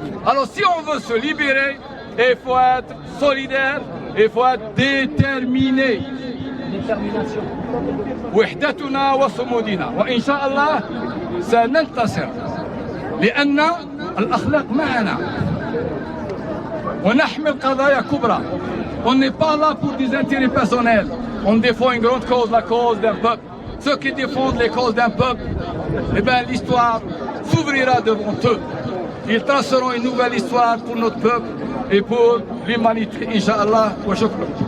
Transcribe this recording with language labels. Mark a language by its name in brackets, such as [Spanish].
[French] Alors si on veut se libérer, il faut être solidaire, il faut être déterminé. Détermination. [Arabic] وحدتنا وصمودنا وإن شاء الله سننتصر لأن الأخلاق معنا ونحمل قضايا كبرى. [French] On n'est pas là pour des intérêts personnels. On défend une grande cause, la cause d'un peuple. Ceux qui défendent les causes d'un peuple, eh bien l'histoire s'ouvrira devant eux. Ils traceront une nouvelle histoire pour notre peuple et pour l'humanité, Inch'Allah. [Arabic] Wa shukran.